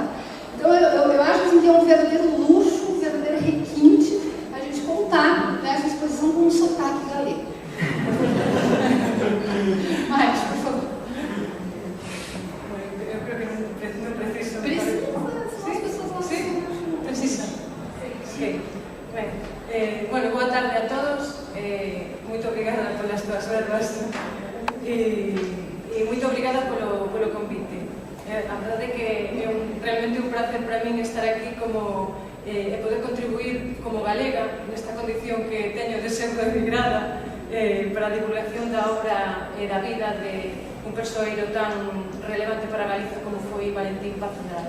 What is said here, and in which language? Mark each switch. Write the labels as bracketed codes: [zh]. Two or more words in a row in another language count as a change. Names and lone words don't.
[pt] Então, eu acho assim, que é um verdadeiro luxo, um verdadeiro requinte a gente contar nessa exposição com um sotaque galego. Mas, por favor. Eu creo que não preciso. Precisa. Preciso. Ok. [gl] Bueno, boa tarde a todos. moito obrigada polas túas verbas e moito obrigada polo convite. A verdade é que é realmente un placer para min estar aquí e poder contribuir como galega nesta condición que teño de ser emigrada para a divulgación da obra e da vida de un persoeiro tan relevante para Galiza como foi Valentín Paz Andrade.